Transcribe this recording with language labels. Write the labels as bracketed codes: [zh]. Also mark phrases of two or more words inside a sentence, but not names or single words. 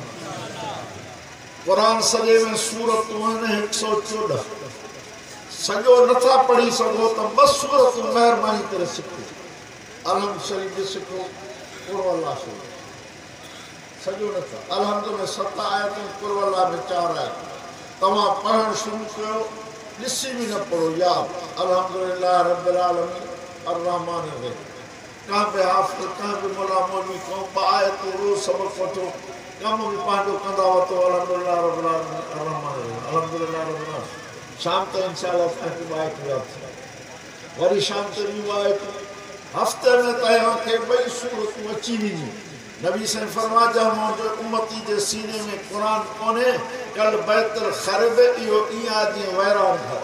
[sd] क़ुरान सॼे में सूरतूं आहिनि 114, सॼो नथा पढ़ी सघो त 2 सूरतूं महिरबानी करे सिखो। अलहम शरीफ़ बि सिखो, कुल अल्लाह शरीफ़ सॼो नथा। अलहमद में 7 आयतूं, कुल अल्लाह में 4 आयतूं। तव्हां पढ़णु शुरू कयो, ॾिसी बि न पढ़ो, यादि [ar] الحمد لله رب العالمين الرحمن الرحيم. [sd] का बि हाफ़िज़, का बि मुला मौलवी, को 2 आयतूं रोज़ सबक़ वठो, कम बि पंहिंजो कंदा वठो। [ar] الحمد لله رب العالمين الرحمن الرحيم الحمد لله رب العالمين. [sd] शाम ताईं इंशाअल्लाह तव्हांखे 2 आयतूं यादि थींदियूं, वरी शाम ते ॿियूं 2 आयतूं। हफ़्ते में तव्हांखे 2 सूरतूं अची वेंदियूं। नबी साईं फरमाया जंहिं मुंहिंजे उम्मती जे सीने में क़ुरान कोन्हे, [ar] كالبيت الخرب [sd] इहो ईअं आहे जीअं वैरान घर।